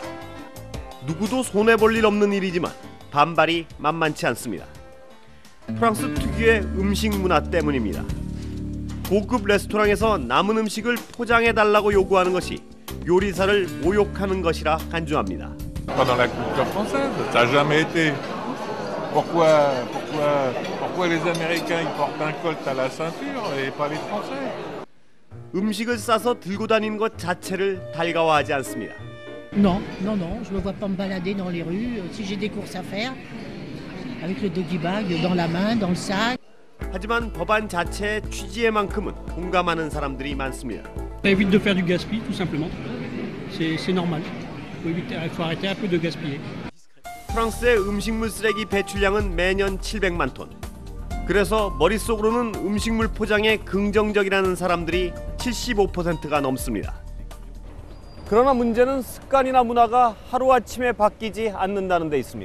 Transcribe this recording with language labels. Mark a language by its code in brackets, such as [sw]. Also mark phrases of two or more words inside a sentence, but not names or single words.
[ko] 누구도 손해볼 일 없는 일이지만 반발이 만만치 않습니다. 프랑스 특유의 음식 문화 때문입니다. 고급 레스토랑에서 남은 음식을 포장해 달라고 요구하는 것이 요리사를 모욕하는 것이라 간주합니다. [fr] Pendant la culture française, ça n'a jamais été. Pourquoi les Américains ils portent un colt à la ceinture et pas les Français? [ko] 음식을 싸서 들고 다니는 것 자체를 달가워하지 않습니다. [fr] Non, je me vois pas me balader dans les rues si j'ai des courses à faire avec le [en] doggy bag [fr] dans la main, dans le sac. [ko] 하지만 법안 자체의 취지에만큼은 공감하는 사람들이 많습니다. [fr] Ça évite de faire du gaspillage, tout simplement. C'est normal. Il faut arrêter un peu de gaspiller. [ko] 프랑스의 음식물 쓰레기 배출량은 매년 700만 톤. 그래서 머릿속으로는 음식물 포장에 긍정적이라는 사람들이 75%가 넘습니다. 그러나 문제는 습관이나 문화가 하루아침에 바뀌지 않는다는 데 있습니다.